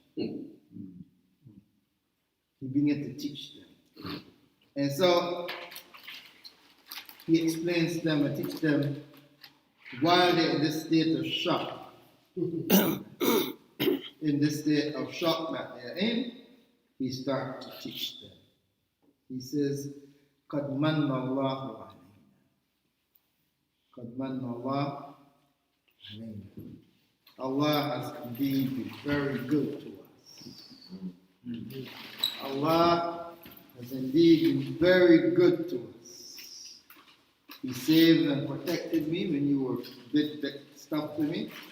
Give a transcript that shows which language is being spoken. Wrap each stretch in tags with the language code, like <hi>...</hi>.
<en>He begins to teach them. And so, he explains to them and teaches them while they're in this state of shock. In this state of shock that they're in, he starts to teach them. He says,</en> <ar>قَدْ مَنَّ اللَّهُ عَلَيْنَا. قَدْ مَنَّ اللَّهُ عَلَيْنَا.</ar> <en>Allah has indeed been very good to us. Allah has indeed been very good to us. He saved and protected me when you did that stuff to me.</en>